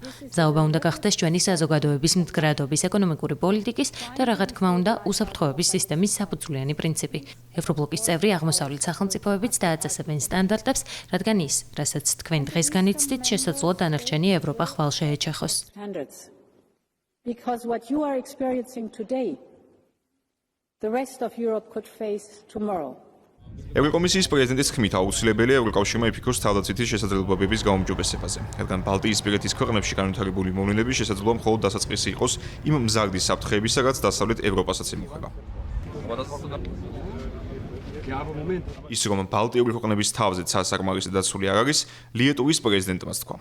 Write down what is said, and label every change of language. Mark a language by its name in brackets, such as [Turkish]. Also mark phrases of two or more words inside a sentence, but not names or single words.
[Georgian] ზაობა უნდა გახდეს ჩვენი საზოგადოების მდგრადობის, ეკონომიკური პოლიტიკის და რა თქმა უნდა, უსაფრთხოების სისტემის საფუძვლიანი პრინციპი. ევრობლოკის წევრი აღმოსავლეთ სახელმწიფოებიც დააწესებენ სტანდარტებს, რადგან ის, რასაც თქვენ დღეს განიცდით, შესაძლოა დანარჩენი ევროპა ხვალ შეეჩეხოს. [English] Because what you are experiencing today, the rest of Europe could face tomorrow. [Georgian] ევროკომისიის პრეზიდენტის თქმით, აუცილებელია ევროკავშირმა იფიქროს თავდაცვითი შესაძლებლობების გაუმჯობესებაზე, რადგან ბალტიისპირეთის ქვეყნებში განვითარებული მოვლენები შესაძლოა მხოლოდ დასაწყისი იყოს იმ მზარდი საფრთხეებისა, რაც დასავლეთ ევროპასაც ემუქრება. ის რომ ბალტიური ქვეყნების თავზე სასარგმარისად დაცული არ არის, ლიეტუვის პრეზიდენტმაც თქვა.